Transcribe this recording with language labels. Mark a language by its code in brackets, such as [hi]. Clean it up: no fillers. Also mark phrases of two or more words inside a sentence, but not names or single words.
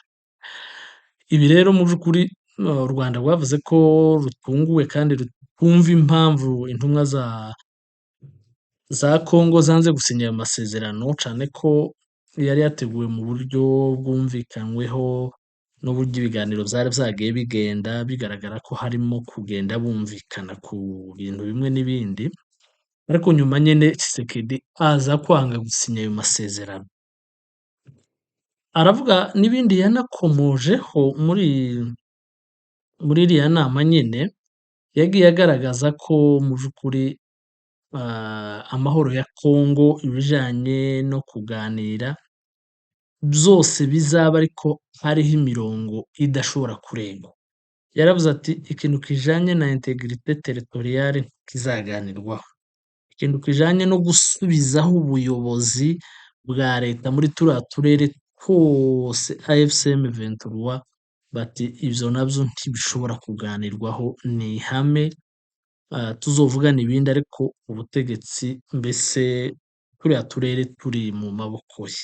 [rw] Ibi rero mu by'ukuri u Rwanda rwavuze ko rutunguwe kandi rutumva impamvu intumwa za Congo zanze gusinya ayo masezerano, cyane ko yari yateguwe mu buryo bwumvikanyweho n'uburyo ibiganiro byari byagiye bigenda bigaragara ko harimo kugenda bumvikana ku bintu bimwe n'ibindi, ariko nyuma nyine Tshisekedi aza kwanga gusinya ayo masezerano. Aravuga n'ibindi yanakomojeho muri iriya nama nyine, yagiye agaragaza ko mu by'ukuri amahoro ya Congo, ibijanye no kuganira byose bizaba ariko hariho imirongo idashobora kurengwa. Yaravuze ati ikintu kijanye na [fr] integrite territoriale [rw] kizaganirwaho, ikintu kijanye no gusubizaho ubuyobozi bwa leta muri turiya turere twose AFC M23, bati ivyo navyo ntibishobora kuganirwaho, ni ihame tuzovugana ibindi ariko ubutegetsi mbese turiya turere turi mu maboko ye.